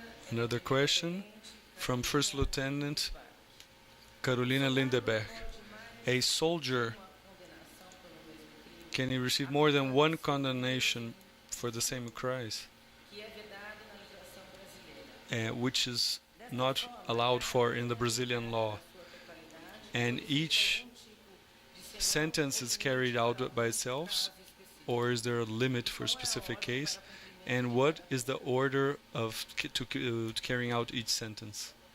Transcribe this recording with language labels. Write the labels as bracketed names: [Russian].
[English] Another question from First Lieutenant Carolina Lindeberg. A soldier, can he receive more than one condemnation for the same crimes? [Portuguese] Que é vedado na legislação brasileira. [English] which is not allowed for in the Brazilian law. And each sentence is carried out by itself, or is there a limit for a specific case? And what is the order of carrying out each sentence?